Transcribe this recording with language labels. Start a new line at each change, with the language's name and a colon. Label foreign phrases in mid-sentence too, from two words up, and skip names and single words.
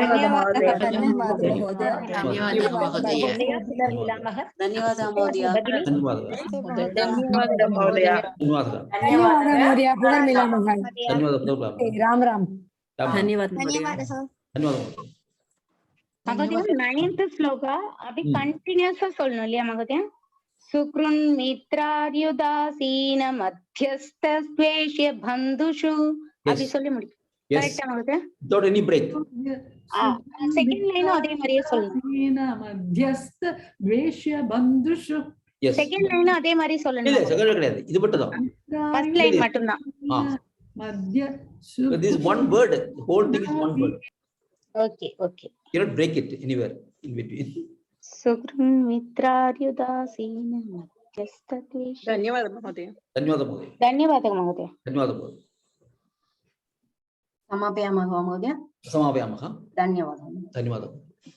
Sanskrit: धन्यवादः महोदय। धन्यवादः महोदय। पुनर्मिलामः। राम राम। धन्यवादः। महोदय 9th श्लोक
Tamil: अभी कंटिन्यूअस சொல்லணும் இல்லையா மகோதயா?
Sanskrit: सुकृन् मित्रार्युदासीन मध्यस्थद्वेष्य बन्धुषु अभी
Tamil: சொல்லி முடிக்கும். கரெக்ட்டா மகோதயா?
English: Without any break.
Tamil: செகண்ட் லைன் அதே மாதிரியே சொல்லணும்.
Sanskrit: मध्यस्थ द्वेष्य बन्धुषु।
English: Yes.
Tamil: செகண்ட் லைன் அதே மாதிரி சொல்லணும். இல்ல செகண்ட் கிடையாது. இது மட்டும் தான். ஃபர்ஸ்ட் லைன் மட்டும் தான்.
Sanskrit: मध्य
English: This is one word. The whole thing is one word. Okay, okay. You don't break it anywhere in between.
Sanskrit: सुकृन् मित्रार्युदासीन मध्यस्थद्वेष्य। धन्यवादः महोदय। धन्यवादः महोदय। धन्यवादः महोदय। धन्यवादः महोदय। समापयामः महोदय। समापयामः। धन्यवादः। धन्यवादः।